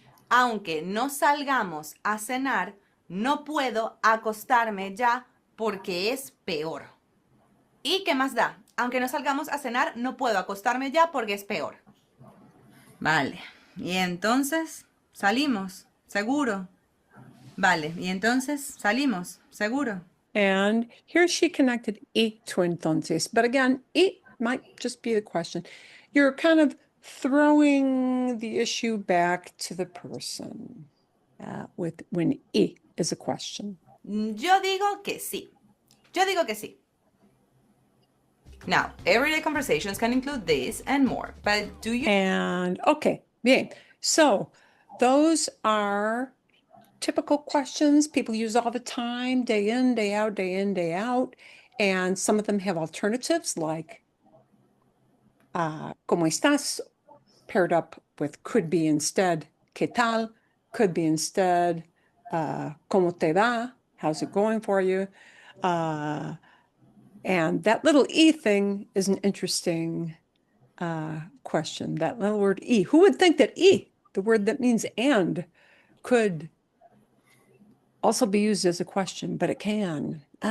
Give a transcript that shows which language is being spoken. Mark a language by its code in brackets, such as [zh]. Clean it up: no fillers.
[es] Aunque no salgamos a cenar, no puedo acostarme ya porque es peor. ¿Y qué más da? Aunque no salgamos a cenar, no puedo acostarme ya porque es peor. Vale. Y entonces salimos, seguro. Vale. Y entonces salimos, seguro. [en] And here she connected y to entonces. But again, y might just be the question. You're kind of throwing the issue back to the person with when y is a question. [es] Yo digo que sí. Yo digo que sí. [en] Now, everyday conversations can include this and more, but do you... And okay, bien. So those are typical questions people use all the time, day in, day out, day in, day out. And some of them have alternatives like, [es] ¿cómo estás? [en] Paired up with could be instead, [es] ¿qué tal? [en] Could be instead, [es] ¿cómo te va? [en] How's it going for you? And that little E thing is an interesting question, that little word E. Who would think that E, the word that means and, could also be used as a question, but it can.